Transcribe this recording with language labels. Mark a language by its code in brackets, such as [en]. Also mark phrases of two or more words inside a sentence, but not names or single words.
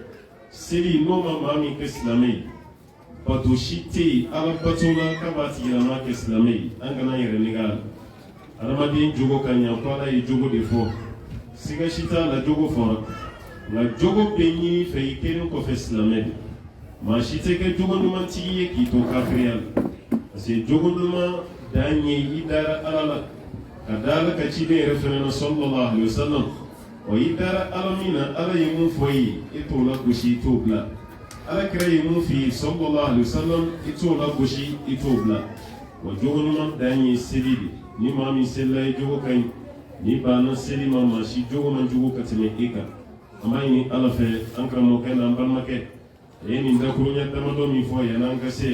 [bm] seli n'o ma maa min kɛ silamɛ ye bato si tɛ yen Ala bato la k'a b'a tigilama kɛ silamɛ ye an kana yɛrɛ nɛgɛ a la adamaden jogo ka ɲa ko Ala ye jogo de fɔ siga si t'a la jogo fɔra nka jogo bɛ ɲini fɛ i kelen kɔfɛ silamɛ de maa si tɛ kɛ jogo ɲumantigi ye k'i to kafiriya la [fr] parce que [bm] jogo ɲuman dan ye i dara Ala la ka da Ala ka ciden yɛrɛ fɛnɛ na [ar] صلى الله عليه وسلم [bm] o i dara ala min na ala ye mun fɔ i ye i t'o la gosi i t'o bila ala kira ye mun f'i ye [ar] صلى الله عليه وسلم [bm] i t'o la gosi i t'o bila wa jogo ɲuman dan ye seli de ni maa min selila ye jogo ka ɲi ni banna seli ma maa si jogo man jugu ka tɛmɛ i kan an b'a ɲini ala fɛ an karamɔgɔkɛ n'an balimakɛ a ye nin dakuruɲɛ damadɔ min fɔ yan'an ka se